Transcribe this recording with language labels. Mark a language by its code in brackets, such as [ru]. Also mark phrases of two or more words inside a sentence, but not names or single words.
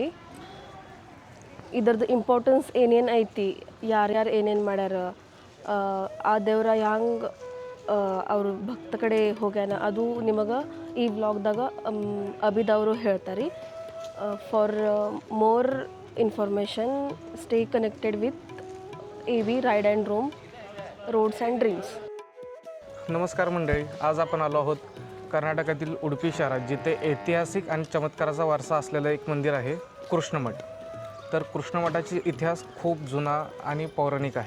[kn] ಇದರದ್ದು ಇಂಪಾರ್ಟೆನ್ಸ್ ಏನೇನು ಐತಿ, ಯಾರ್ಯಾರು ಏನೇನು ಮಾಡ್ಯಾರ, ಆ ದೇವ್ರ ಹ್ಯಾಂಗೆ ಅವರು ಭಕ್ತ ಕಡೆ ಹೋಗ್ಯಾನ, ಅದು ನಿಮಗೆ ಈ ವ್ಲಾಗ್ದಾಗ ಅಭಿದವರು ಹೇಳ್ತಾರೆ. [en] For more information stay connected with AV Ride and Roam Roads and Dreams. [mr] नमस्कार मंडळी, आज आपण आलो आहोत कर्नाटकातील उडुपी शहरात, जिथे ऐतिहासिक आणि चमत्काराचा वारसा असलेलं एक मंदिर आहे कृष्णमठ. तर कृष्णमठाचा इतिहास खूप जुना आणि पौराणिक आहे.